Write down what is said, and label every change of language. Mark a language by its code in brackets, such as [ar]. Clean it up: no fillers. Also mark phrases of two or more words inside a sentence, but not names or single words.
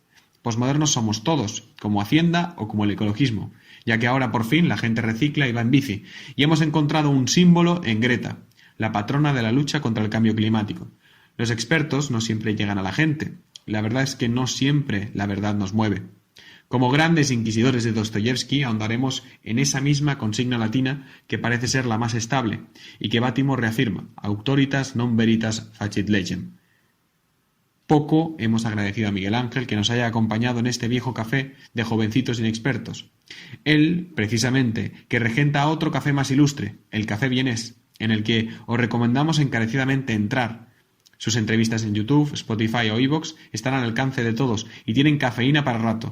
[es] Posmodernos somos todos, como Hacienda o como el ecologismo, ya que ahora por fin la gente recicla y va en bici, y hemos encontrado un símbolo en Greta, la patrona de la lucha contra el cambio climático. Los expertos no siempre llegan a la gente, la verdad es que no siempre la verdad nos mueve. Como grandes inquisidores de Dostoyevsky, ahondaremos en esa misma consigna latina que parece ser la más estable y que Vattimo reafirma, [la] auctoritas non veritas facit legem. [es] Poco hemos agradecido a Miguel Ángel que nos haya acompañado en este viejo café de jovencitos inexpertos. Él, precisamente, que regenta otro café más ilustre, el Café Vienés, en el que os recomendamos encarecidamente entrar. Sus entrevistas en YouTube, Spotify o iVoox están al alcance de todos y tienen cafeína para rato.